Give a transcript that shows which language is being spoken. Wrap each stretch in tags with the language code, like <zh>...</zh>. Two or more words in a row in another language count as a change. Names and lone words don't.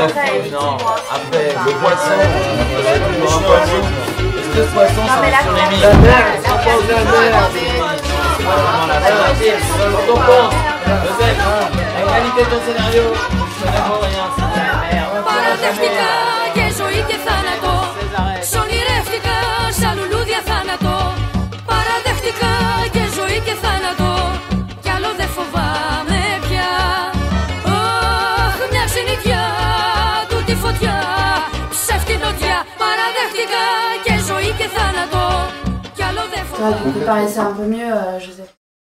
<fr>après, fout, effectivement, non. Après, enfin, le poisson, un poisson. Est-ce que ce poisson, Non, mais c'est la sur merde, les la mille? merde, Ça pose la merde. Quand on pense, Joseph, la qualité de ton scénario, c'est vraiment rien, c'est de la merde.</fr> <el>Παραδέχτηκα και ζωή και θάνατο. Σ' ονειρεύτηκα σαν λουλούδια θάνατο. Παραδέχτηκα και ζωή και θάνατο. Κι άλλο δεν φοβάμαι πια. Αχ, μια ξενιτιά, τούτη φωτιά, ψεύτη νοτιά. Παραδέχτηκα και ζωή και θάνατο. Κι άλλο δεν</el> <fr>Toi,</fr> <el>φοβάμαι.</el> <fr>tu peux paraître un peu mieux, Joseph.</fr>